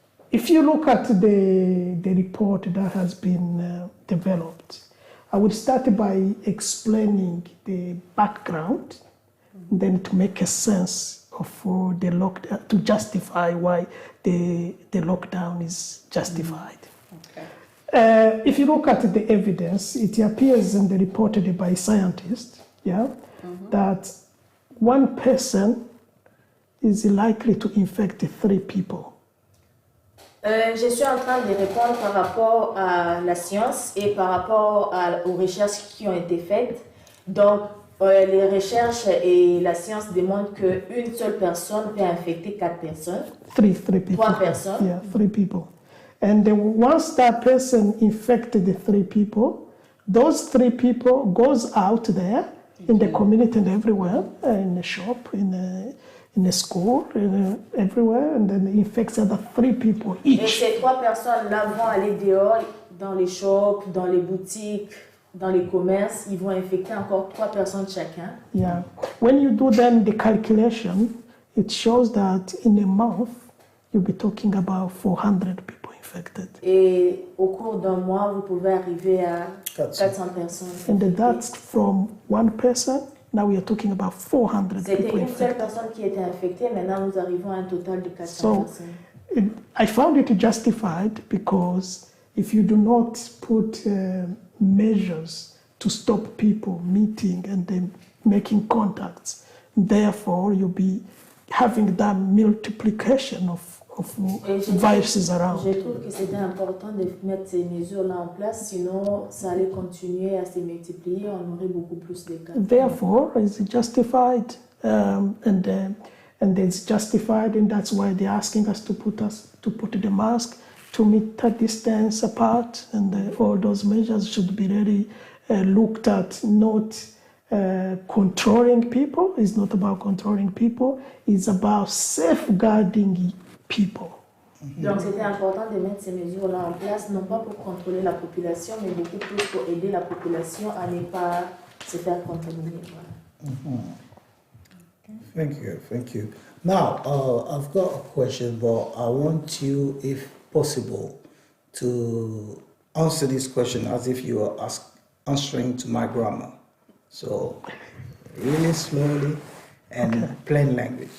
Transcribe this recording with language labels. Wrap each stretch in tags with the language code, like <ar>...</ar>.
<en>If you look at the report that has been developed, I would start by explaining the background, then to make a sense of the lockdown, to justify why the lockdown is justified. Okay. If you look at the evidence, it appears in the reported by scientists, that one person is likely to infect 3 people.</en> <fr>Je suis en train de répondre par rapport à la science et par rapport aux recherches qui ont été faites. Donc, les recherches et la science démontrent qu'une seule personne peut infecter 4 personnes.</fr> <en>3 people.</en> <fr>3 personnes.</fr> <en>Yeah, 3 people. And then once that person infected the 3 people, those 3 people goes out there in the community and everywhere, in the shop, in the school, everywhere, and then infects other 3 people each.</en> <fr>Et ces 3 personnes-là vont aller dehors, dans les shops, dans les boutiques, dans les commerces, ils vont infecter encore 3 personnes chacun.</fr> <en>Yeah. When you do then the calculation, it shows that in a month, you'll be talking about 400 people infected.</en> <fr>Et au cours d'un mois, vous pouvez arriver à 400 personnes.</fr> <en>And that's from one person. Now we are talking about 400</en> <fr>C'était</fr> <en>people</en> <fr>une seule</fr> <en>infected.</en> <fr>personne qui était infectée. Maintenant, nous arrivons à un total de 400 personnes.</fr> <en>I found it justified because if you do not put measures to stop people meeting and then making contacts, therefore you'll be having that multiplication of viruses around.</en> <fr>Je trouve que c'était important de mettre ces mesures-là en place, sinon ça allait continuer à se multiplier, on aurait beaucoup plus de cas.</fr> <en>Therefore, it's justified, and it's justified, and that's why they're asking us to put the mask, 2 meter distance apart, and all those measures should be really looked at, not controlling people. It's not about controlling people. It's about safeguarding people.</en> <fr>Donc c'était important de mettre ces mesures-là en place, non pas pour contrôler la population, mais beaucoup plus pour aider la population à ne pas se faire contaminer. Voilà.</fr> <en>Thank you. Now, I've got a question, but I want you, if possible, to answer this question as if you were answering to my grandma. So, really slowly and plain language.</en>